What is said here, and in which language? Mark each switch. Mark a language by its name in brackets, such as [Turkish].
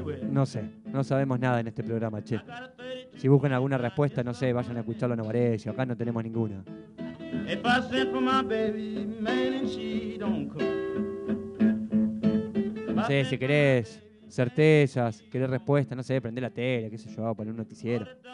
[Spanish] No sé, no sabemos nada en este programa, che. Si buscan alguna respuesta, no sé, vayan a escucharlo en Novarecio, acá no tenemos ninguna. [English] If I sent for my baby, man, and she don't come. [Spanish] No sé, si querés certezas, querés respuestas, no sé, prender la tele, qué sé yo, poner un noticiero.